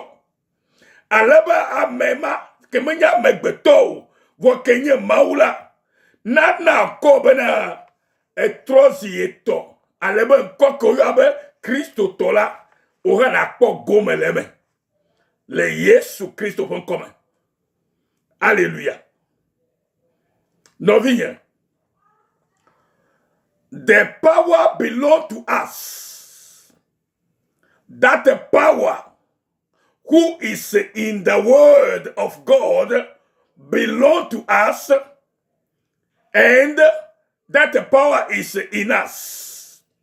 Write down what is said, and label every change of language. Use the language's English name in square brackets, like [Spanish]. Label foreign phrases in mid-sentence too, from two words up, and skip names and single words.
[Ewe] Ale be ame ma ke menye amegbetɔ o, vɔ ke nye Mawu la, nana ŋkɔ bena etrɔ zi etɔ. Ale be ŋkɔ ke woyɔa be Kristo tɔ la, wohã nakpɔ gome le me. Le Yesu Kristo ƒe ŋkɔ me. Alléluia. Nɔvinye, [English] the power belongs to us. That the power who is in the word of God belongs to us, and that the power is in us.